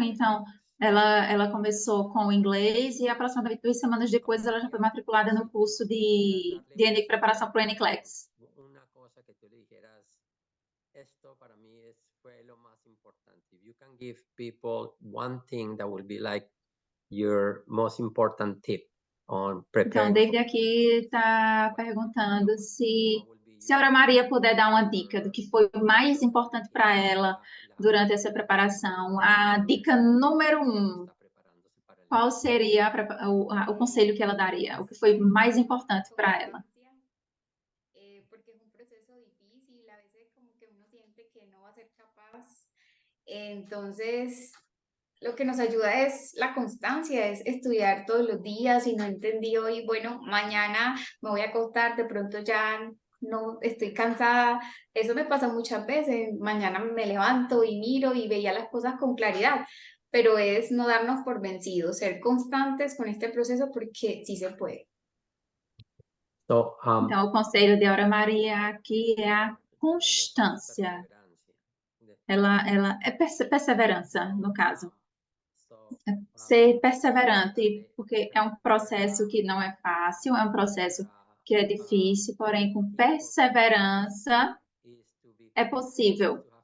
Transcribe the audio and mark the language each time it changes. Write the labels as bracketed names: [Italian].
[Portuguese] Então, ela começou com o inglês e aproximadamente 2 semanas depois ela já foi matriculada no curso de preparação para o NCLEX. [Spanish] Una cosa que tú le dijeras, esto para mí fue lo más importante. [English] If you can give people one thing that will be like your most important tip on preparing. [Portuguese] Então, David aqui está perguntando se a Aura Maria puder dar uma dica do que foi mais importante para ela durante essa preparação. A dica número 1, qual seria o conselho que ela daria? O que foi mais importante para ela? [Spanish] Porque es un proceso difícil, a veces como que uno siente que no va a ser capaz. Entonces, lo que nos ayuda es la constancia, es estudiar todos los días. Si no entendí hoy, bueno, mañana me voy a acostar, de pronto ya no estoy cansada. Eso me pasa muchas veces. Mañana me levanto y miro y veía las cosas con claridad, pero es no darnos por vencidos, ser constantes con este proceso porque sí se puede. [English] So, [Portuguese] Então, o conselho de Aura Maria aqui é a constância. Ela é perseverança, no caso. Ser perseverante, porque é um processo que não é fácil, é um processo que é difícil, porém, com perseverança é possível.